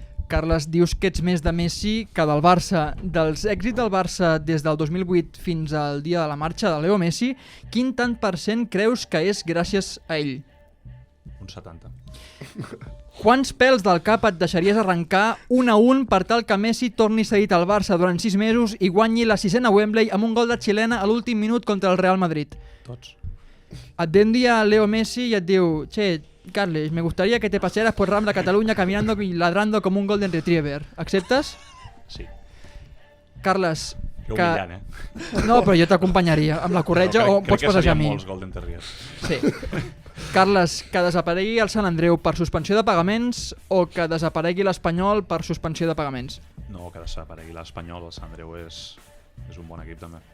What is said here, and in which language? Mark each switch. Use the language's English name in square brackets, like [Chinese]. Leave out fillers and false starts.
[Catalan] Carles, dius que ets més de Messi que del Barça. Dels èxits del Barça des del 2008 fins al dia de la marxa de Leo Messi, quin tant % creus que és gràcies a ell? Un 70. Quants pèls del cap et deixaries arrencar 1 a 1 per tal que Messi torni cedit al Barça durant 6 mesos i guanyi la 6a Wembley amb un gol de xilena a l'últim minut contra el Real Madrid? Tots. Et ve un dia Leo Messi i et diu: che, [Spanish] Carles, me gustaría que te pasearas por Rambla Cataluña caminando y ladrando como un Golden Retriever. [Catalan] ¿Acceptes? Sí. Carles, Que humillant, eh? No, però jo t'acompanyaria amb la corretja o pots passejar amb mi. Crec que serien molts Golden Terriers. Sí. Carles, que desaparegui el Sant Andreu per suspensió de pagaments o que desaparegui l'Espanyol per suspensió de pagaments? No, que desaparegui l'Espanyol, el Sant Andreu és un bon equip també.